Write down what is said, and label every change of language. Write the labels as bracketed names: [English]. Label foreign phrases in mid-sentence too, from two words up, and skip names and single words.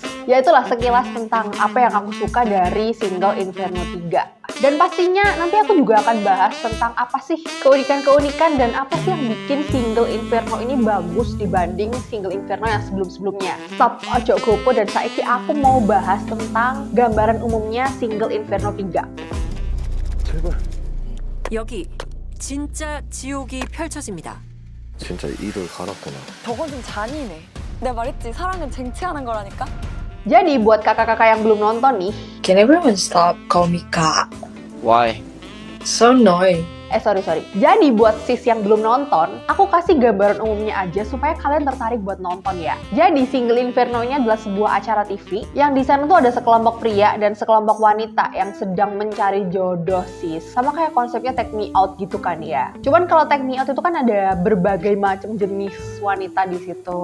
[Indonesian] Ya itulah sekilas tentang apa yang aku suka dari Single Inferno 3. Dan pastinya nanti aku juga akan bahas tentang apa sih keunikan-keunikan dan apa sih yang bikin Single Inferno ini bagus dibanding Single Inferno yang sebelum-sebelumnya. Stop [Javanese] ojo gopo [Indonesian] dan saiki aku mau bahas tentang gambaran umumnya Single Inferno 3. [Korean] 제발. 여기 진짜 지옥이 펼쳐집니다. 진짜 이를 갈았구나. 저건 좀 잔인해. 내가 말했지, 사랑은 쟁취하는 거라니까? [Indonesian] Jadi buat kakak-kakak yang belum nonton nih, [English] Can everyone stop call me Kak? Why? So annoying. sorry. [Indonesian] Jadi buat sis yang belum nonton, aku kasih gambaran umumnya aja supaya kalian tertarik buat nonton ya. Jadi Single Inferno ini adalah sebuah acara TV yang di sana tuh ada sekelompok pria dan sekelompok wanita yang sedang mencari jodoh sis. Sama kayak konsepnya Take Me Out gitu kan ya. Cuman kalau Take Me Out itu kan ada berbagai macam jenis wanita di situ.